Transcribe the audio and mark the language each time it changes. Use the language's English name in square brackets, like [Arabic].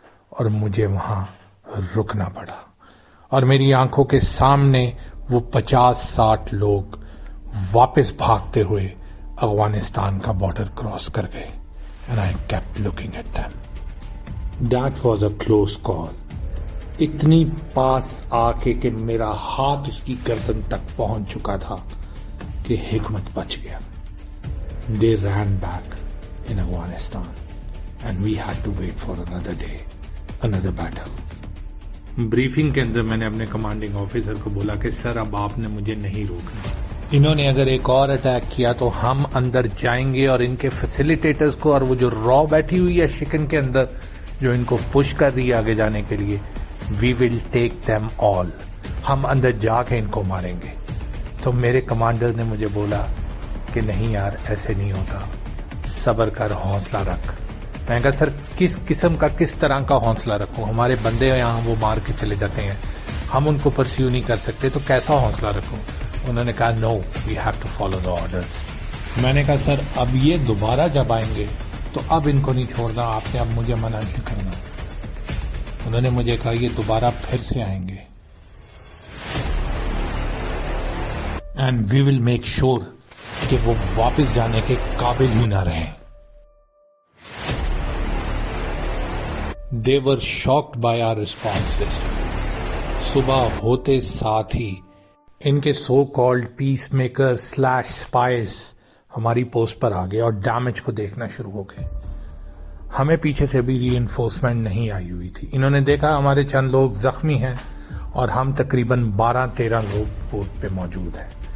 [Urdu] اور مجھے وہاں رکنا پڑا، اور میری آنکھوں کے سامنے وہ 50-60 لوگ واپس بھاگتے ہوئے افغانستان کا بارڈر کراس کر گئے. [English] And I kept looking at them. That was a close call. [Urdu] اتنی پاس آ کے کہ میرا ہاتھ اس کی گردن تک پہنچ چکا تھا کہ حکمت بچ گیا. [English] They ran back in Afghanistan and we had to wait for another day, another battle. [Urdu] Briefing کے اندر میں نے اپنے کمانڈنگ آفیسر کو بولا کہ سر اب آپ نے مجھے نہیں روکنا. انہوں نے اگر ایک اور اٹیک کیا تو ہم اندر جائیں گے اور ان کے فیسیلیٹیٹرز کو اور وہ جو را بیٹھی ہوئی ہے شکن کے اندر جو ان کو پش کر رہی ہے آگے جانے کے لیے, [English] We will take them all. [Urdu] ہم اندر جا کے ان کو ماریں گے. تو میرے کمانڈر نے مجھے بولا کہ نہیں یار ایسے نہیں ہوتا, صبر کر, حوصلہ رکھ. میں نے کہا سر کس قسم کا کس طرح کا حوصلہ رکھوں, ہمارے بندے یہاں وہ مار کے چلے جاتے ہیں, ہم ان کو پرسیو نہیں کر سکتے, تو کیسا حوصلہ رکھوں. انہوں نے کہا [English] No we have to follow the orders. [Urdu] میں نے کہا سر اب یہ دوبارہ جب آئیں گے تو اب ان کو نہیں چھوڑنا, آپ نے اب مجھے منع نہیں کرنا. انہوں نے مجھے کہا یہ دوبارہ پھر سے آئیں گے [English] and we will make sure [Urdu] کہ وہ واپس جانے کے قابل ہی نہ رہیں. [English] They were shocked by our responses. [Urdu] صبح ہوتے ساتھ ہی ان کے سو کالڈ پیس میکر سلیش اسپائز ہماری پوسٹ پر آ گئے اور ڈیمیج کو دیکھنا شروع ہو گئے. ہمیں پیچھے سے بھی ری انفورسمنٹ نہیں آئی ہوئی تھی. انہوں نے دیکھا ہمارے چند لوگ زخمی ہیں اور ہم تقریباً 12-13 لوگ پوسٹ پہ موجود ہیں.